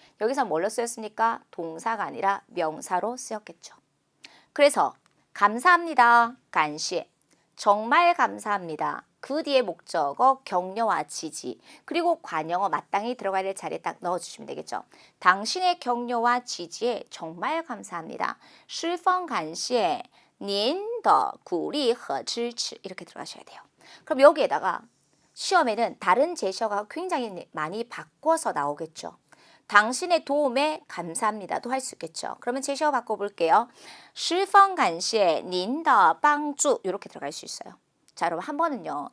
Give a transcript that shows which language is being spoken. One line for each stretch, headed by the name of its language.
Korean: 여기서 뭘로 쓰였습니까? 동사가 아니라 명사로 쓰였겠죠. 그래서 감사합니다. 간시. 정말 감사합니다. 그 뒤에 목적어 격려와 지지 그리고 관용어 마땅히 들어가야 될 자리에 딱 넣어주시면 되겠죠. 당신의 격려와 지지에 정말 감사합니다.
Chinese: 十分感谢您的鼓励和支持
Korean: 이렇게 들어가셔야 돼요. 그럼 여기에다가 시험에는 다른 제시어가 굉장히 많이 바꿔서 나오겠죠. 당신의 도움에 감사합니다도 할 수 있겠죠. 그러면 제시어 바꿔볼게요.
Chinese: 十分感谢您的帮助
Korean: 이렇게 들어갈 수 있어요. 자, 여러분 한 번은요.